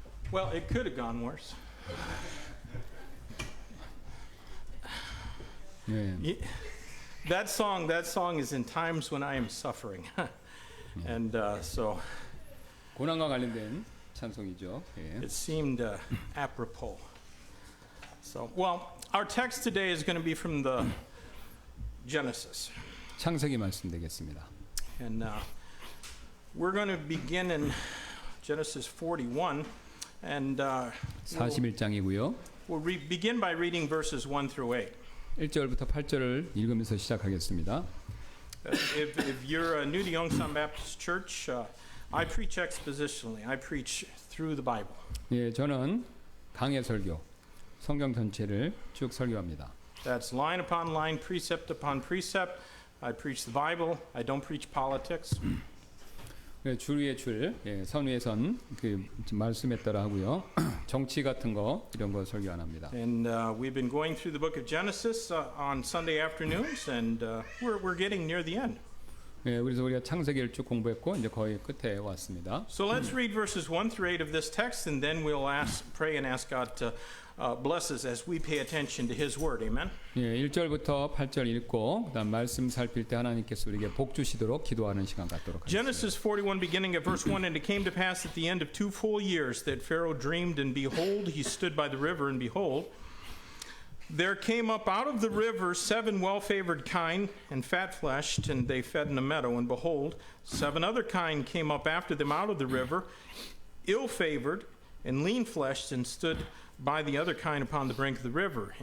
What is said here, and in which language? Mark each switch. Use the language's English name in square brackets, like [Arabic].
[English] Well, it could have gone worse. [Korean] 예. [English] That song is in times when I am suffering. And so [Korean] 고난과 관련된 찬송이죠. 예. [English] it seemed apropos. So, well, our text today is going to be from the Genesis. [Korean] 창세기 말씀 되겠습니다. [English] And we're going to begin in Genesis 41. And we'll [Korean] 41장이고요. [English] begin by reading verses 1 through 8. [Korean] 1절부터 8절을 읽으면서 시작하겠습니다. [English] If you're new to Yongsan Baptist Church, I preach expositionally. I preach through the Bible. [Korean] 예, 저는 강해 설교, 성경 전체를 쭉 설교합니다. [English] That's line upon line, precept upon precept. I preach the Bible. I don't preach politics. [Korean] 줄 위에 줄, 예, 선 위에 선, 그 말씀에 따라 하고요. 정치 같은 거 이런 거 설교 안 합니다. [English] And we've been going through the book of Genesis on Sunday afternoons, and we're getting near the end. [Korean] 예, 그래서 우리가 창세기를 쭉 공부했고 이제 거의 끝에 왔습니다. [English] So let's read verses 1 through 8 of this text, and then we'll pray and ask God to bless us as we pay attention to His Word. Amen. [Korean] 예, 1절부터 8절 읽고 그다음 말씀 살필 때 하나님께서 우리에게 복 주시도록 기도하는 시간 갖도록 하겠습니다. [English] Genesis 41, beginning at verse 1, And it came to pass at the end of 2 full years that Pharaoh dreamed, and behold, he stood by the river, and behold, there came up out of the river 7 well-favored kine and fat-fleshed, and they fed in a meadow. And behold, 7 other kine came up after them out of the river, ill-favored and lean-fleshed, and stood by the other kine upon the brink of the river.